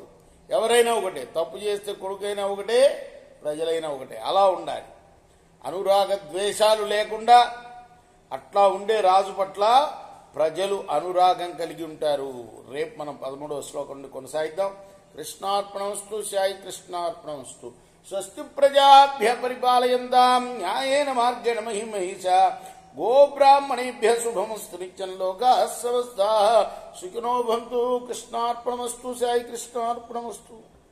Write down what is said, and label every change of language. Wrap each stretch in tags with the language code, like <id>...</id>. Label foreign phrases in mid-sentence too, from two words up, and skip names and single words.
<te>ఎవరైనా ఒకటే, తప్పు చేస్తే కొడుకైనా ఒకటే ప్రజలైనా ఒకటే, అలా ఉండాలి. అనురాగ ద్వేషాలు లేకుండా అట్లా ఉండే రాజు పట్ల ప్రజలు అనురాగం కలిగి ఉంటారు. రేపు మనం 13వ శ్లోకం నుండి కొనసాగిద్దాం. కృష్ణార్పణమస్తు.</te> <sa>సాయి కృష్ణార్పణమస్తు. స్వస్తి ప్రజాభ్య పరిపాలయంతాం న్యాయేన మార్గేణ మహిమహిషా గోబ్రాహ్మణేభ్య శుభమస్తు. నిత్యం లోకాః సమస్తాః సుఖినో భవంతు. కృష్ణార్పణమస్తు. సాయి కృష్ణార్పణమస్తు.</sa>